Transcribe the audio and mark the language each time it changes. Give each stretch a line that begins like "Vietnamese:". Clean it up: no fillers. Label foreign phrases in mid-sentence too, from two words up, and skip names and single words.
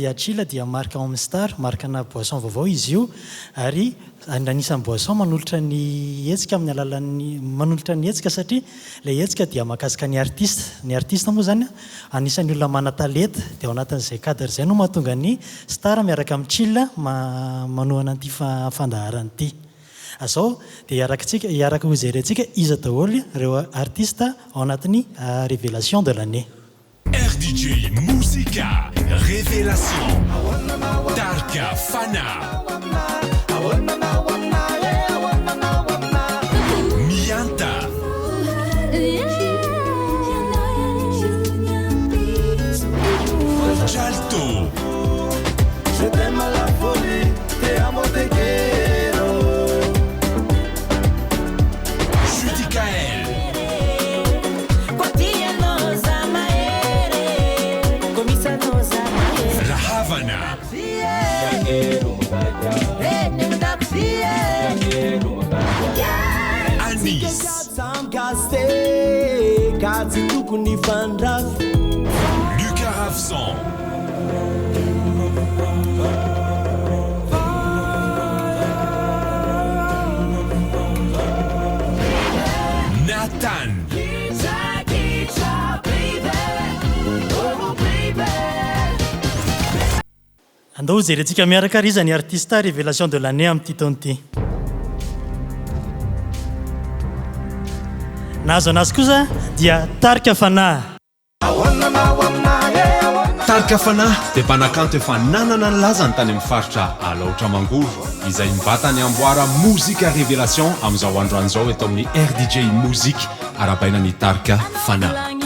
Malagasy: dia tsila dia marka Homestar markana boisson vaovao izy io ary anisan'ny boisson manolotra ny hetsika amin'ny alalan'ny manolotra ny hetsika satria le hetsika dia mahakasika ny artiste moa zany anisan'ny olona mana-talenta dia ao anatin'izay cadre zay no mahatonga ny star miaraka amin'ny tsila manohana an'ity fandaharana ity azao dia hiaraka ho jerentsika iza daholo ireo artiste ao anatin'ny
French: révélation de l'année.
Malagasy: RDJ Musica Révélation Tarka Fana Mianta Jalto
French: Je t'aime à la folie,
Spanish: te amo, te quiero.
French: Judicael La Havana Anis Lucas Ravsan Nathan
Malagasy: andao jerentsika miaraka ry izany artiste
French: révélation de l'année
Malagasy: amin'ity taona ity nahazo anazy kosa dia Tarka Fana. Tarka Fana dia mpanakanto efa nanana ny lazany tany amin'ny faritra alaotra mangoro izay mivatany amboara mozika révélation amin'izao androan'izao eto amin'ny RDJ Musique arabainany Tarka Fana.